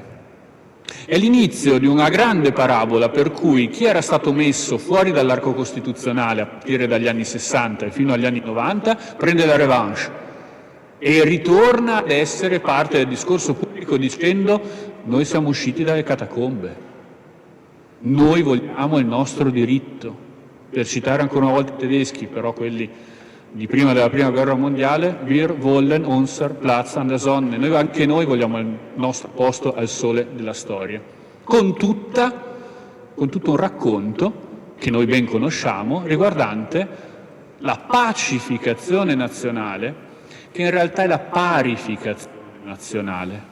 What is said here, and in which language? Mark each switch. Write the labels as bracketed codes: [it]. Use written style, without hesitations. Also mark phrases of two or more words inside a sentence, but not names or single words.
[it] È l'inizio di una grande parabola per cui chi era stato messo fuori dall'arco costituzionale a partire dagli anni 60 e fino agli anni 90 prende la revanche e ritorna ad essere parte del discorso pubblico dicendo: noi siamo usciti dalle catacombe, noi vogliamo il nostro diritto. Per citare ancora una volta i tedeschi, però quelli di prima della Prima Guerra Mondiale, [de] wir wollen unser Platz an der Sonne, [it] anche noi vogliamo il nostro posto al sole della storia, con tutto un racconto che noi ben conosciamo riguardante la pacificazione nazionale, che in realtà è la parificazione nazionale.